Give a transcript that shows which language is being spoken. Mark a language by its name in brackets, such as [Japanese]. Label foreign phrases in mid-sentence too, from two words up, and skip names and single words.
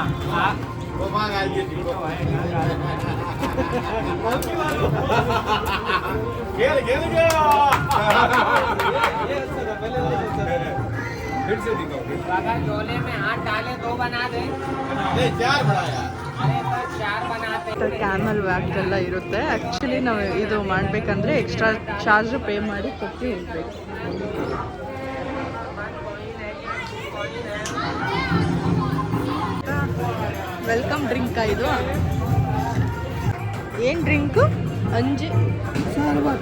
[Hindi] वो भाग आ गई खेल खेल गया फिर से दिखाओ। अगर झोले में हाथ डाले 2 बना दे, नहीं 4 बढ़ाया। अरे तो 4 बनाते। [English] camel walk [Kannada] ಎಲ್ಲ ಇರುತ್ತೆ. ಆ್ಯಕ್ಚುಲಿ ನಾವು ಇದು ಮಾಡಬೇಕಂದ್ರೆ [English] extra charge pay [Kannada] ಮಾಡಿ ಕೊಟ್ಟು ಹೋಗ್ಬೇಕು. [English] welcome drinka [Kannada] ಇದು? ಏನು ಡ್ರಿಂಕು? ಅಂಜಿ ಶರ್ಬತ್.